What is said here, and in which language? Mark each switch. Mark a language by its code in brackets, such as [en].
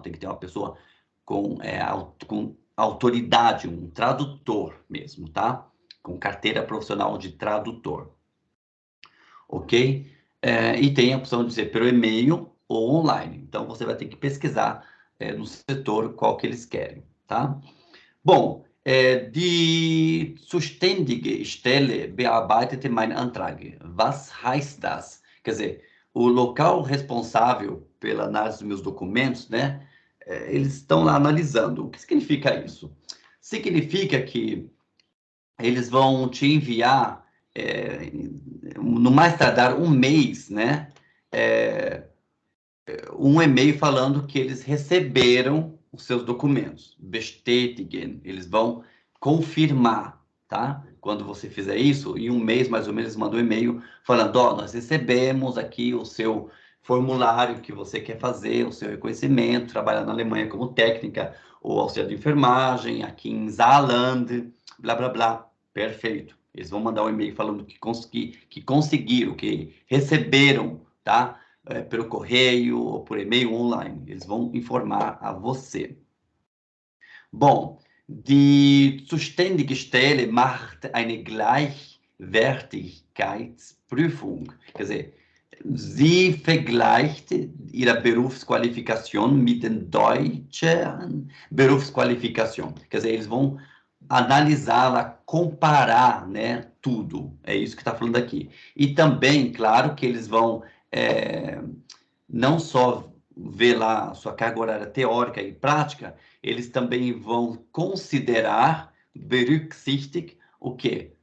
[pt] Tem que ter uma pessoa com autoridade, um tradutor mesmo, tá? Com carteira profissional de tradutor. Ok? E tem a opção de ser pelo e-mail ou online. Então, você vai ter que pesquisar no setor qual que eles querem, tá? [de] Bom, die zuständige Stelle bearbeitete meinen Antrag. Was heißt das? [pt] Quer dizer, o local responsável pela análise dos meus documentos, né? Eles estão lá analisando. O que significa isso? Significa que eles vão te enviar, no mais tardar um mês, né? Um e-mail falando que eles receberam os seus documentos, bestätigen, eles vão confirmar, tá? Quando você fizer isso, em um mês mais ou menos, eles mandam um e-mail falando, nós recebemos aqui o seu formulário que você quer fazer, o seu reconhecimento, trabalhar na Alemanha como técnica ou auxiliar de enfermagem, aqui em Saarland, blá, blá, blá. Perfeito. Eles vão mandar um e-mail falando que conseguiram, que receberam, tá? Pelo correio ou por e-mail online. Eles vão informar a você. [de] Bom, die zuständige Stelle macht eine Gleichwertigkeitsprüfung. [pt] Quer dizer, [de] sie vergleicht ihre Berufsqualifikation mit den deutschen Berufsqualifikation. [pt] Quer dizer, eles vão analisá-la, comparar, né, tudo. É isso que está falando aqui. E também, claro, que eles vão não só ver lá a sua carga horária teórica e prática, eles também vão considerar, berücksichtig, o quê?